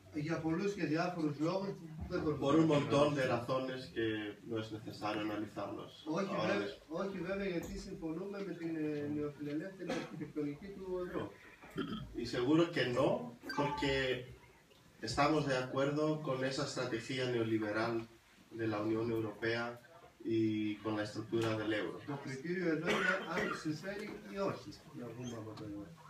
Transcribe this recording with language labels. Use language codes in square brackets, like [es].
[el] Για πολλούς και διάφορους λόγους δεν μπορούμε. [es] Por un montón de razones que no es necesario analizarlos. [el] Όχι βέβαια γιατί συμφωνούμε με την νεοφιλελεύθερη αρχιτεκτονική του ευρώ. [es] Y seguro que no, porque estamos de acuerdo con esa estrategia neoliberal de la Unión Europea y con la estructura del euro. [el] Το κριτήριο εδώ είναι αν συμφέρει ή όχι να βγούμε από το ευρώ.